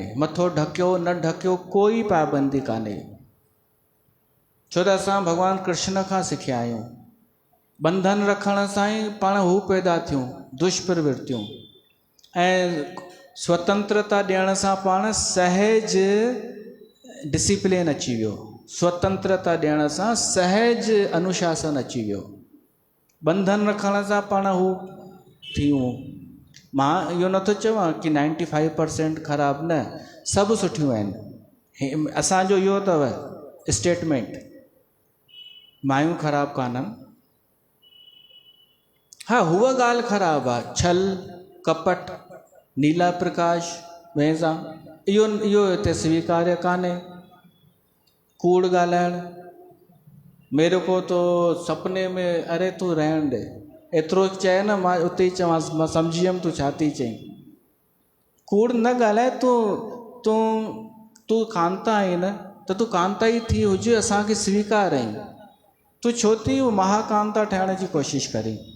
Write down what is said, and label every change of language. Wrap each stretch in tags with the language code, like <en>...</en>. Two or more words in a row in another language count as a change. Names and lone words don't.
<sd>मथो ढकियो न ढकियो कोई पाबंदी कान्हे, छो त असां भॻवानु कृष्ण खां सिखिया आहियूं। बंधन रखण सां ई पाण हू पैदा थियूं दुष्प्रवृत्तियूं, ऐं स्वतंत्रता ॾियण सां पाण सहज डिसिप्लिन अची वियो। स्वतंत्रता ॾियण सां सहज अनुशासन अची वियो। बंधन रखण सां पाण हू थियूं। मां इहो नथो चवां कि 95% ख़राबु, न, सभु सुठियूं आहिनि। असांजो इहो अथव स्टेटमेंट, मायूं ख़राबु कान्हनि। हा हूअ ॻाल्हि ख़राबु आहे, छल कपट नीला प्रकाश वेज़ा, इहो हिते स्वीकार्य कान्हे। कूड़ ॻाल्हाइणु,</sd> <hi>मेरे को तो सपने में,</hi> <sd>अरे तूं रहण दे, एतिरो चए न, मां उते ई चवांसि मां सम्झी वियमि तूं छा थी चईं। कूड़ न ॻाल्हाए, तूं कांता आहीं न, त तूं कांता ई थी हुजे, असांखे स्वीकार आहीं। तूं छो थी महाकांता ठहिण जी कोशिशि करीं?</sd>